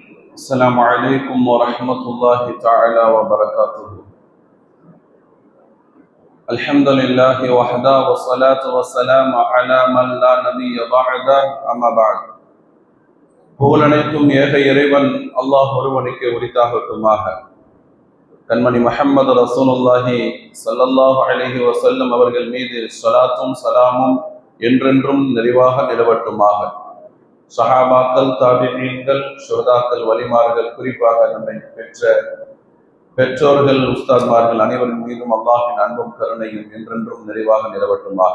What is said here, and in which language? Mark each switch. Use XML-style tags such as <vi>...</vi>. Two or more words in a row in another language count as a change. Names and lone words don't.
<ar>السلام عليكم ورحمة الله تعالى وبركاته. الحمد لله وحده والصلاة والسلام على من لا نبي بعده أما بعد.</ar> <ta>புகழனைத்தும் ஏக இறைவன் அல்லாஹ் ஒருவனுக்கு உரித்தாகட்டுமாக. கண்மணி முஹம்மது</ta> <ar>رسول الله صلى الله عليه وسلم</ar> <ta>அவர்கள் மீது ஸலாத்தும் சலாமும் என்றென்றும் நிறைவாக நிலவட்டுமாக. சஹாபாக்கள், தாபிஈன்கள், ஷுஹதாக்கள், வலிமார்கள், குறிப்பாக நம்மை பெற்ற பெற்றோர்கள், உஸ்தாத்மார்கள் அனைவரின் மீதும் அல்லாஹின் அன்பும் கருணையும் என்றென்றும் நிறைவாக நிலவட்டுமாக.</ta>